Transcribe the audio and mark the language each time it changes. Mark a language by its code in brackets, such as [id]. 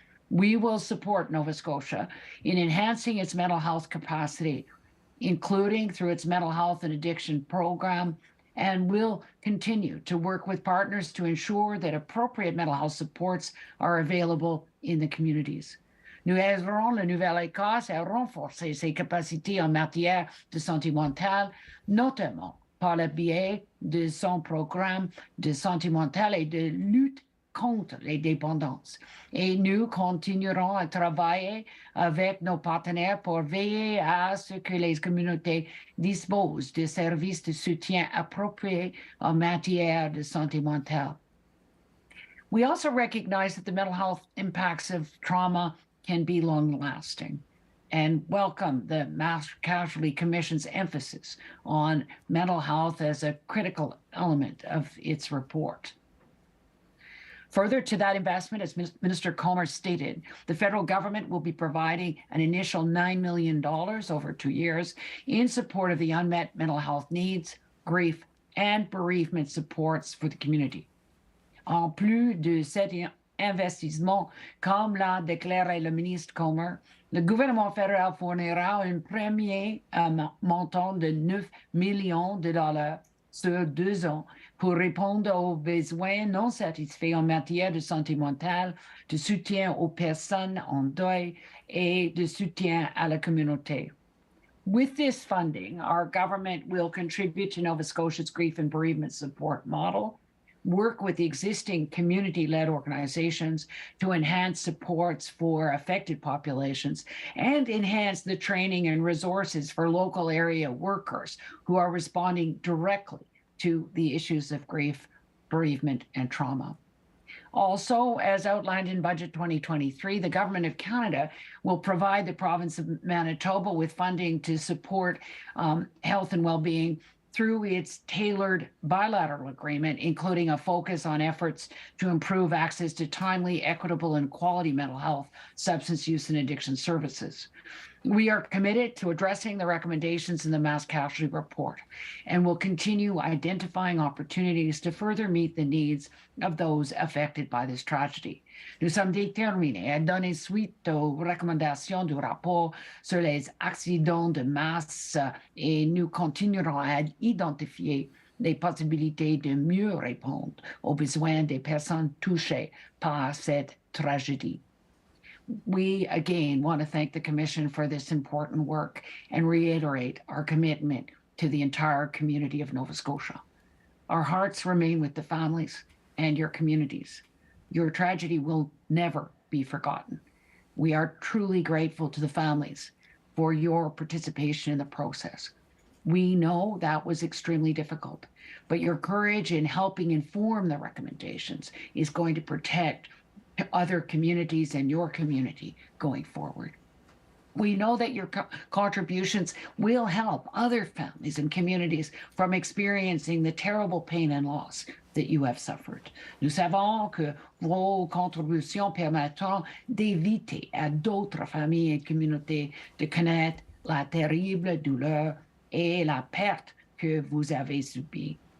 [en] We will support Nova Scotia in enhancing its mental health capacity, including through its mental health and addiction program, and will continue to work with partners to ensure that appropriate mental health supports are available in the communities. [fr] Nous aiderons la Nouvelle-Écosse à renforcer ses capacités en matière de santé mentale, notamment par le biais de son programme de santé mentale et de lutte contre les dépendances. Et nous continuerons à travailler avec nos partenaires pour veiller à ce que les communautés disposent de services de soutien appropriés en matière de santé mentale. [en] We also recognize that the mental health impacts of trauma can be long-lasting and welcome the Mass Casualty Commission's emphasis on mental health as a critical element of its report. Further to that investment, as Minister Comer stated, the federal government will be providing an initial $9 million over 2 years in support of the unmet mental health needs, grief, and bereavement supports for the community. [fr] En plus de cet investissement, comme l'a déclaré le ministre Comer, le gouvernement fédéral fournira un premier montant de 9 millions de dollars sur 2 ans pour répondre aux besoins non satisfaits en matière de santé mentale, de soutien aux personnes en deuil et de soutien à la communauté. [en] With this funding, our government will contribute to Nova Scotia's grief and bereavement support model, work with the existing community-led organizations to enhance supports for affected populations, and enhance the training and resources for local area workers who are responding directly to the issues of grief, bereavement, and trauma. Also, as outlined in Budget 2023, the Government of Canada will provide the province of Manitoba with funding to support health and well-being through its tailored bilateral agreement, including a focus on efforts to improve access to timely, equitable, and quality mental health, substance use, and addiction services. We are committed to addressing the recommendations in the Mass Casualty Report and will continue identifying opportunities to further meet the needs of those affected by this tragedy. [fr] Nous sommes déterminés à donner suite aux recommandations du rapport sur les accidents de masse et nous continuerons à identifier les possibilités de mieux répondre aux besoins des personnes touchées par cette tragédie. [en] We again want to thank the Commission for this important work and reiterate our commitment to the entire community of Nova Scotia. Our hearts remain with the families and your communities. Your tragedy will never be forgotten. We are truly grateful to the families for your participation in the process. We know that was extremely difficult, but your courage in helping inform the recommendations is going to protect other communities and your community going forward. We know that your contributions will help other families and communities from experiencing the terrible pain and loss that you have suffered. [fr] Nous savons que vos contributions permettront d'éviter à d'autres familles et communautés de connaître la terrible douleur et la perte que vous avez subie.